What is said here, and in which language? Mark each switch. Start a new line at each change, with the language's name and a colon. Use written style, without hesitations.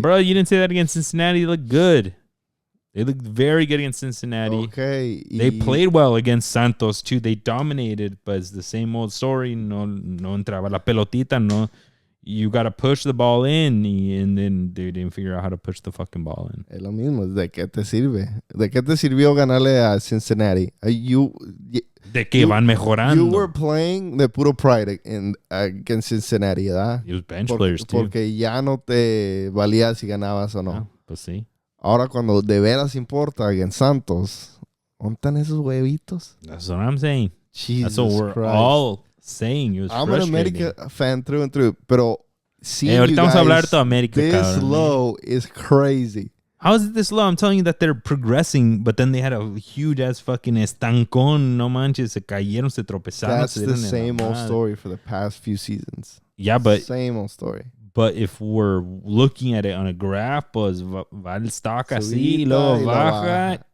English: bro, you didn't say that against Cincinnati. They looked good. They looked very good against Cincinnati. Okay. They played well against Santos, too. They dominated, but it's the same old story.
Spanish: No entraba la pelotita, no.
English: you got to push the ball in, and then they didn't figure out how to push the fucking ball in.
Spanish: Es lo mismo. ¿De qué te sirve? ¿De qué te sirvió ganarle a Cincinnati? De que van mejorando.
English: You were playing
Spanish: de puro
English: pride against Cincinnati,
Spanish: ¿verdad?
English: It was bench players, too.
Spanish: Porque ya no te valía si ganabas o no. Ah, pues sí. Ahora cuando de veras importa
English: against
Spanish: Santos, ¿dónde están esos huevitos?
English: That's what I'm saying. Jesus That's what we're Christ. all saying. It was I'm an America fan through and through,
Spanish: pero ahorita vamos a hablar de América,
English: this
Spanish: cabrón,
English: low is crazy. How is it this low? I'm telling you that they're progressing, but then they had a huge ass fucking estancón.
Spanish: No manches, se cayeron, se tropezaron.
English: That's the same old story for the past few seasons. Yeah, but same old story. But if we're looking at it on a graph,
Spanish: pues va el stock así, luego baja.